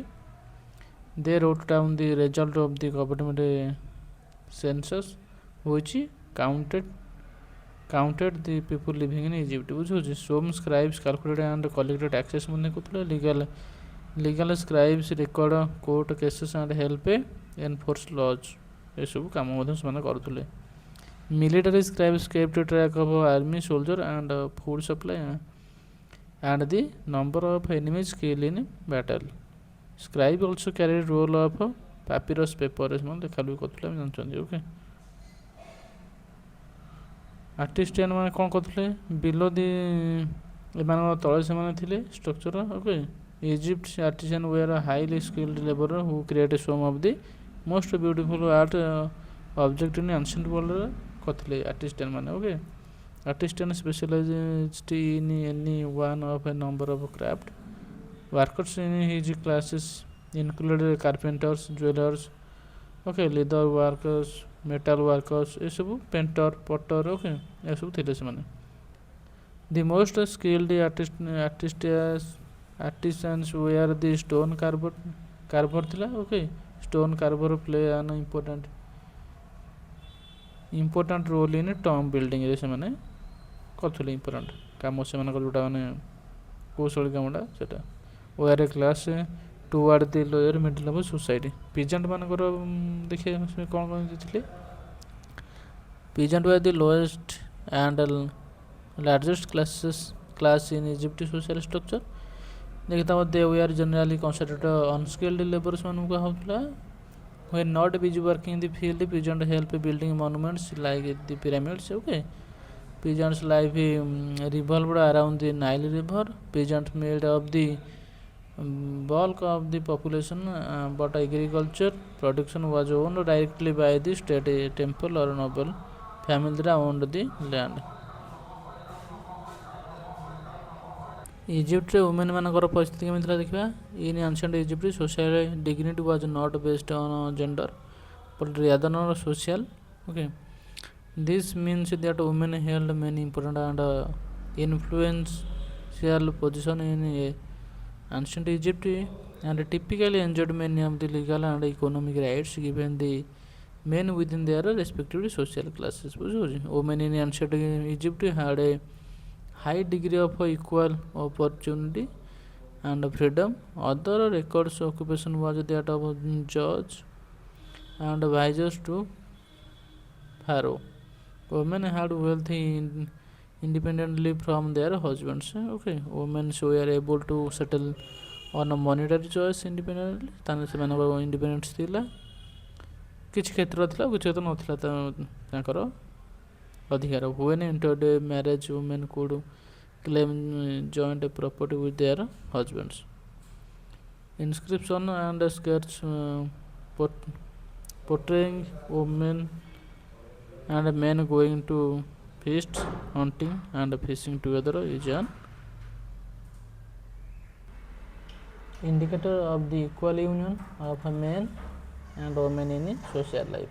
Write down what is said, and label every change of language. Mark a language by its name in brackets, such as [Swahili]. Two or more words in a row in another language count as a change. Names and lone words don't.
[English] They wrote down the result of the government census, which counted the people living in Egypt. Some scribes calculated and collected taxes. Legal scribes record court cases and help enforce laws. [Odia] ଏସବୁ କାମ ମଧ୍ୟ ସେମାନେ କରୁଥିଲେ। [English] Military scribes kept track of army, soldier and food supply and the number of enemies killed in battle. Scribe also carried role of papyrus paper [Odia] ସେମାନେ ଲେଖା ଲେଖି କରୁଥିଲେ ଆମେ ଜାଣିଛନ୍ତି। ଓକେ, ଆର୍ଟିଷ୍ଟିଆନ ମାନେ କ'ଣ କରୁଥିଲେ [English] below the [Odia] ଏମାନଙ୍କ ତଳେ ସେମାନେ ଥିଲେ ଷ୍ଟ୍ରକ୍ଚର। ଓକେ, [English] Egypt artisans were highly skilled laborers who created some of the most beautiful art object in ancient world [Odia] କରିଥିଲେ artisans ମାନେ। ଓକେ, [English] artisans specialized in any one of a number of craft. Workers in his classes included carpenters, jewelers, okay, leather workers, metal workers, ଏସବୁ painter, potter, [Odia] okay, ଏସବୁ ଥିଲେ ସେମାନେ। [English] The most skilled artisans were the stone carver ଥିଲା। okay, stone carver play an important role in tomb building [Odia] ରେ ସେମାନେ କରୁଥିଲେ important କାମ ସେମାନଙ୍କର ଯେଉଁଟା ମାନେ କୌଶଳୀ କାମଟା ସେଟା। [English] were a class toward the lower middle level society. [Odia] peasant ମାନଙ୍କର ଦେଖିବା କ'ଣ ଥିଲେ [English] peasant were the lowest and largest class in Egypt social structure. देखता they were generally considered unskilled laborers [Odia] ମାନଙ୍କୁ କୁହାଯାଉଥିଲା। [English] when not busy working in the field, peasants help building monuments like the pyramids. okay, peasants' life revolved around the Nile River. Peasants made up the bulk of the population, but agriculture production was owned directly by the state temple or noble family that owned the land. [Odia] ଇଜିପ୍ଟରେ ଓମେନ୍ ମାନଙ୍କର ପରିସ୍ଥିତି କେମିତି ଥିଲା ଦେଖିବା। [English] in ancient Egypt social dignity was not based on gender but rather on social. okay, this means that women held many important and influential position in ancient Egypt and typically enjoyed many of the legal and economic rights given the men within their respective social classes. Women in ancient Egypt had a high degree of equal opportunity and freedom. Other records occupation was that of judge and advisors to pharaoh. women had wealth independently from their husbands. Okay, women were able to settle on a monetary choice independently. [Odia] ତାହେଲେ ସେମାନଙ୍କର ଇଣ୍ଡିପେଣ୍ଡେନ୍ସ ଥିଲା, କିଛି କ୍ଷେତ୍ର ଥିଲା, କିଛି କ୍ଷେତ୍ର ନଥିଲା ତାଙ୍କର ଅଧିକାର. [English] when entered a marriage, women could claim joint property with their husbands. Inscription and sketch portraying women and men going to feasts, hunting and fishing together is an indicator of the equal union of men and women in social life.